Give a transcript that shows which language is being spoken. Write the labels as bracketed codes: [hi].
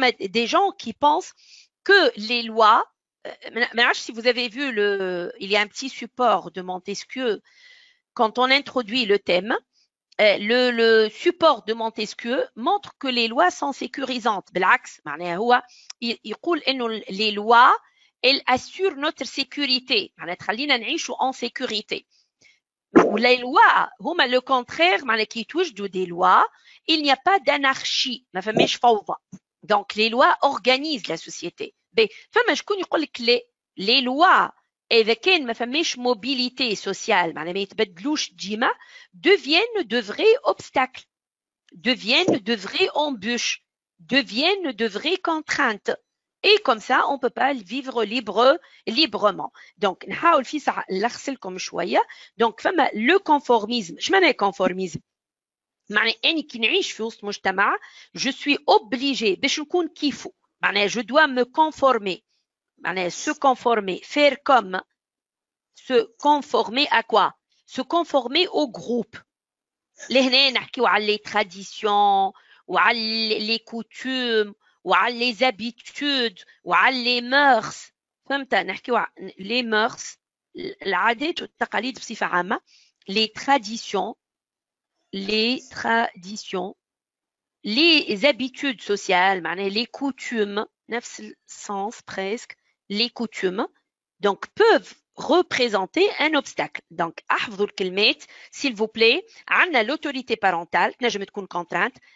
[fr] Des gens qui pensent que les lois, si vous avez vu il y a un petit support de Montesquieu quand on introduit le thème, le support de Montesquieu montre que les lois sont sécurisantes. [ar] بالعكس معناها هو يقول إنه [fr] les lois elles assurent notre sécurité. معناها تخلينا نعيشوا en sécurité. Les lois [ar] هما [fr] le contraire [ar] معناها كي توجدوا [fr] des lois il n'y a pas d'anarchie [ar] ما فماش فوضى. [fr] Donc les lois organisent la société. [ar] فما شكون يقول لك [fr] les lois [ar] إذا كان ما فماش [fr] mobilité sociale [ar] معناها ما يتبدلوش ديما [fr] deviennent de vrais obstacles, deviennent de vraies embûches, deviennent de vraies contraintes. Et comme ça, on ne peut pas vivre librement. [ar] Donc, نحاول في ساعة نلخصلكم شوية. [fr] Donc, [ar] فما [fr] le conformisme. [ar] شو معنى conformisme؟ معنى أني كي نعيش في وسط مجتمع [fr] je suis obligé [ar] باش نكون كيفو. معنى [fr] je dois me conformer. معنى se conformer, faire comme. Se conformer à quoi? Se conformer au groupe. [ar] لهنا نحكيو على [fr] les traditions [ar] وعلى [fr] les coutumes وعلى les habitudes وعلى les mœurs. [ar] فهمت؟ نحكيو على [fr] les mœurs [ar] العادات والتقاليد بصفة عامة. [fr] les traditions les habitudes sociales [ar] معناها [fr] les coutumes نفس السens presque les coutumes donc peuvent représenter un obstacle. Donc, [ar] احفظوا الكلمات [fr] s'il vous plaît. [ar] عندنا [fr] l'autorité parentale [ar] تنجم تكون [fr] contrainte.